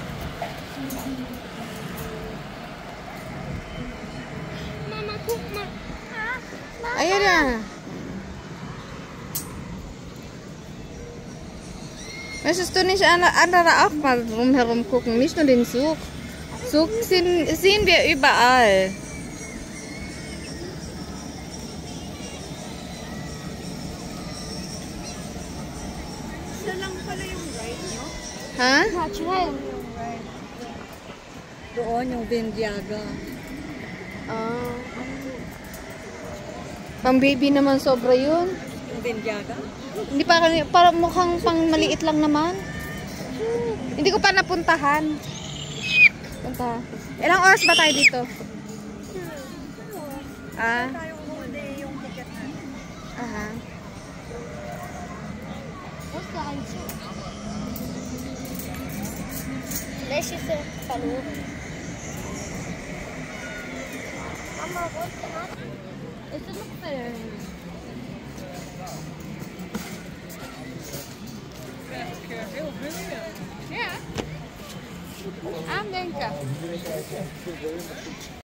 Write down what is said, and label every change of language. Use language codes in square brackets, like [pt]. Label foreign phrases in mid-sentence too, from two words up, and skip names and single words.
[de] Mama, guck mal. Mama. Ah, ja, da. Möchtest du nicht andere auch mal drumherum gucken? Nicht nur den Zug. Zug sehen wir überall. [tl] Isa lang pala yung ride nyo. Ha? Doon yung Vindiaga. Ah. Pang baby naman sobra yun. Yung Vindiaga? Hindi para mukhang pang maliit lang naman. Hindi ko pa napuntahan. Punta. Ilang oras ba tayo dito? Ah. Tayo huli yung ticket natin. Aha. [de] Wo ist der Einzug? Vielleicht ist er verloren. Mama, wo ist der Einzug? Ist er noch verloren? [nl] Heel veel. Ja. Aandenken.